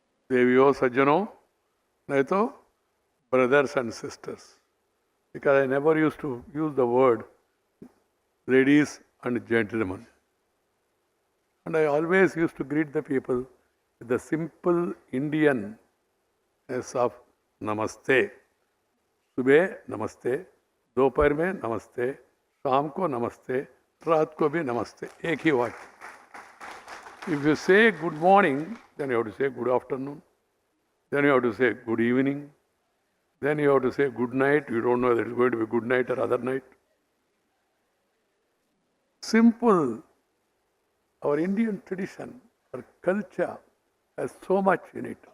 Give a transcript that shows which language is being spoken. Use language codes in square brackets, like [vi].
[en] Deviyo Sajjano, naito brothers and sisters. Because I never used to use the word ladies and gentlemen. And I always used to greet the people with the simple Indianness of Namaste. [hi] सुबह नमस्ते, दोपहर में नमस्ते, शाम को नमस्ते, रात को भी नमस्ते, एक ही वाक्य. [en] If you say good morning, then you have to say good afternoon. Then you have to say good evening. Then you have to say good night. You don't know whether it's going to be good night or other night. Simple. Our Indian tradition, our culture has so much in it.